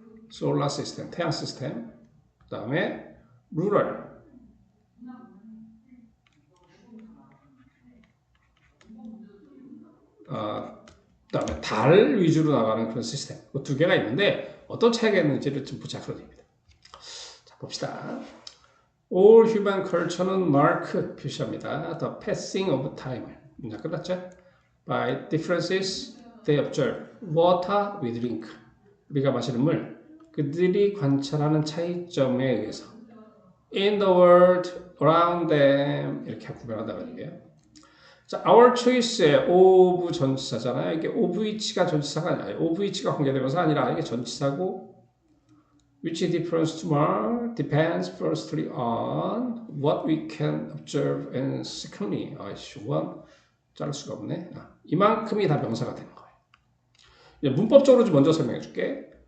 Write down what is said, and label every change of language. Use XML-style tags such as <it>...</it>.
<ko>솔라 시스템, 태양 시스템, 그 다음에 루럴, 그 다음에 달 위주로 나가는 그런 시스템. 그 두 개가 있는데 어떤 차이가 있는지를 좀 보자 그런 얘기입니다. 자, 봅시다.</ko> <en>All human culture는 mark 표시합니다. The passing of time. 문장 끝났죠? By differences they observe. Water we drink.</en> <ko>우리가 마시는 물. 그들이 관찰하는 차이점에 의해서</ko> <en>in the world around them</en> <ko>이렇게 구별한다는 얘기예요. 자, our choice의 of 전치사잖아요.</ko> <en>이게 of which가 전치사가 아니라 of which가 관계대명사가 아니라 이게 전치사고 which difference to mark depends firstly on what we can observe and secondly one</en> <ko>자를 수가 없네. 이만큼이 다 명사가 되는 거예요. 이제 문법적으로 좀 먼저 설명해 줄게.</ko>